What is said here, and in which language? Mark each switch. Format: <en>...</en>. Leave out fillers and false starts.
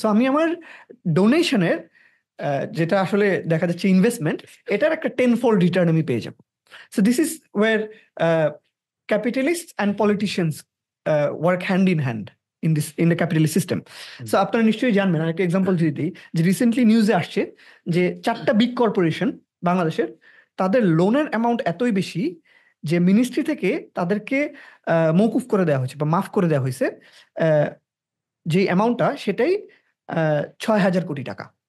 <bn>So আমি আমার ডোনেশনের যেটা আসলে দেখা যাচ্ছে ইনভেস্টমেন্ট, এটার একটা 10-fold রিটার্ন আমি পেয়ে যাব।</bn> <en>So this is where capitalists and politicians work hand in hand in the capitalist system.</en> <bn>So আপনারা নিশ্চয়ই জানবেন, একটা এক্সাম্পল যদি দিই, যে রিসেন্টলি নিউজে আসছে যে 4টা বিগ কর্পোরেশন বাংলাদেশের, তাদের লোনের অ্যামাউন্ট এতই বেশি যে মিনিস্ট্রি থেকে তাদেরকে মওকুফ করে দেওয়া হয়েছে বা মাফ করে দেওয়া হয়েছে, যে অ্যামাউন্টটা সেটাই 6,000 কোটি টাকা।</bn>